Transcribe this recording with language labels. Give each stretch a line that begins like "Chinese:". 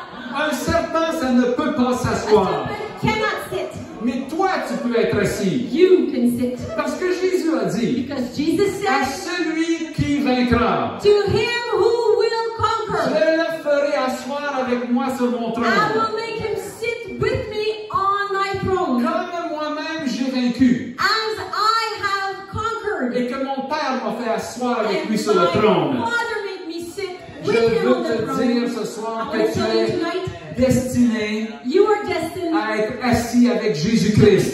French: Un serpent, ça ne peut pas
English: A
French: s'asseoir.
English: serpent cannot sit.
French: Mais toi, tu peux être assis.
English: You can sit.
French: Parce que Jésus a dit,
English: Because Jesus
French: à
English: said,
French: celui qui vaincra,
English: to him who will
French: je
English: conquer,
French: le ferai asseoir avec moi sur mon
English: I
French: trône.
English: will make him sit with me on my throne.
French: Comme moi-même j'ai vaincu.
English: As I have conquered.
French: Et que mon Père m'a fait asseoir avec
English: And
French: lui sur le
English: my
French: trône.
English: Father made me sit
French: Je
English: with him
French: veux
English: on the
French: te
English: throne.
French: dire ce soir
English: I
French: que
English: want to
French: tu
English: tell you
French: es
English: tonight,
French: destiné
English: you are destined
French: à être assis avec Jésus-Christ.